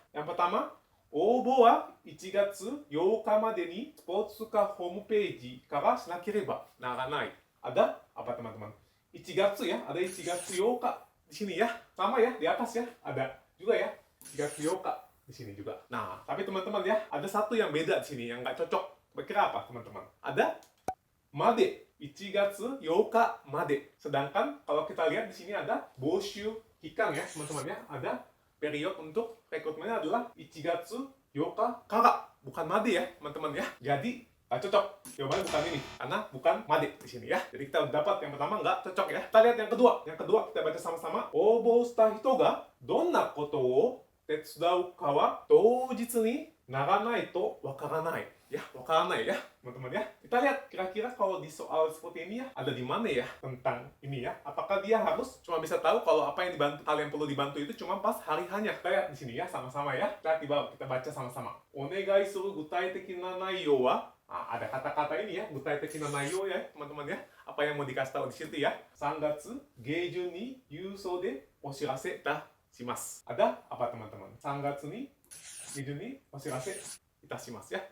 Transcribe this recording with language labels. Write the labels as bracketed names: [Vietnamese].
[Indonesian] Yang pertama, [Japanese] 応募は1月8日までにスポーツ課ホームページからしなければならない。 [Indonesian] Ada apa teman-teman? 1 月ya, ada 1月8日di sini ya. Sama ya, di atas ya. Ada juga ya, 1月8日di sini juga. Nah, tapi teman-teman ya, ada satu yang beda di sini yang nggak cocok. Kira apa teman-teman? Ada made, [Japanese] 1月8日まで. [Indonesian] Sedangkan kalau kita lihat di sini ada boshu hikang ya, teman-teman ya. Ada period untuk rekrutmennya adalah [Japanese] 1月8日 から, [Indonesian] bukan made ya, teman-teman ya. Jadi nggak cocok. Jawabannya bukan ini, karena bukan made di sini ya. Jadi kita udah dapat yang pertama nggak cocok ya. Kita lihat yang kedua. Yang kedua kita baca sama-sama. [Japanese] 応募した人がどんなことを手伝うかは当日にならないとわからない. [Indonesian] Ya, [Japanese] wakaranai [Indonesian] ya, teman-teman ya. Kita lihat kira-kira kalau di soal seperti ini ya, ada di mana ya tentang ini ya. Apakah dia harus cuma bisa tahu kalau apa yang dibantu, hal yang perlu dibantu itu cuma pas hari hanya. Kita lihat di sini ya, sama-sama ya. Kita di bawah, kita baca sama-sama. [Japanese] Onegai suru gutai teki na naiyo wa. [Indonesian] Nah, ada kata-kata ini ya, [Japanese] gutai teki na naiyo [Indonesian] ya, teman-teman ya. Apa yang mau dikasih tahu di situ ya? [Japanese] 3月下旬に郵送でお知らせだします. [Indonesian] Ada apa teman-teman? [Japanese] 3月に下旬にお知らせitasimasu [Indonesian] ya.